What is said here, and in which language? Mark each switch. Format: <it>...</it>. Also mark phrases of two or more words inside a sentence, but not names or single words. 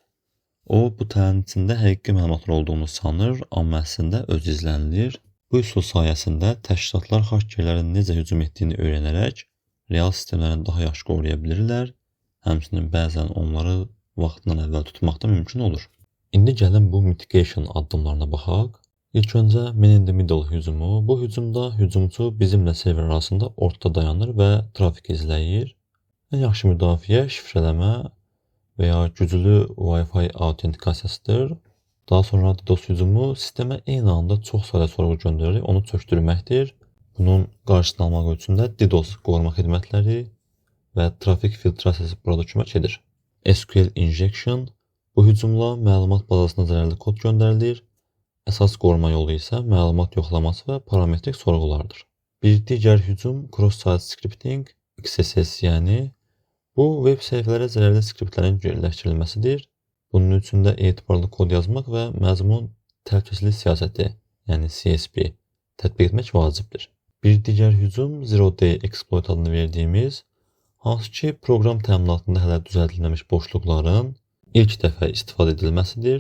<az>O, bu tələnin içində həqiqi məlumatlar olduğunu sanır, amma əslində özü izlənilir. Bu üsul sayəsində təşkilatlar xakerlərin necə hücum etdiyini öyrənərək real sistemlərini daha yaxşı qoruya bilirlər. Həmçinin bəzən onları vaxtından əvvəl tutmaq da mümkün olur. İndi gəlin bu mitigation addımlarına baxaq. İlk öncə</az> <en>man in the middle</en> <az>hücumu. Bu hücumda hücumçu bizimlə server arasında ortada dayanır və trafik izləyir. Ən yaxşı müdafiə şifrələmə və ya güclü Wi-Fi autentikasiyasıdır. Daha sonra DDoS hücumu sistemə eyni anda çox sayda sorğu göndərərək onu çökdürməkdir. Bunun qarşısını almaq üçün də DDoS qoruma xidmətləri və trafik filtrasiyası burada kömək edir.</az> <en>SQL injection.</en> <az>Bu hücumla məlumat bazasına zərərli kod göndərilir. Əsas qoruma yolu isə məlumat yoxlaması və parametrik sorğulardır. Bir digər hücum</az> <en>cross-site scripting,</en> <az>XSS yəni. Bu, web səhifələrə zərərli skriptlərin yerləşdirilməsidir. Bunun üçün də etibarlı kod yazmaq və məzmun təhlükəsizlik siyasəti, yəni CSP, tətbiq etmək vacibdir. Bir digər hücum</az> <en>Zero Day Exploit</en> <az>adını verdiyimiz, hansı ki proqram təminatında hələ düzəldilməmiş boşluqların ilk dəfə istifadə edilməsidir.</az>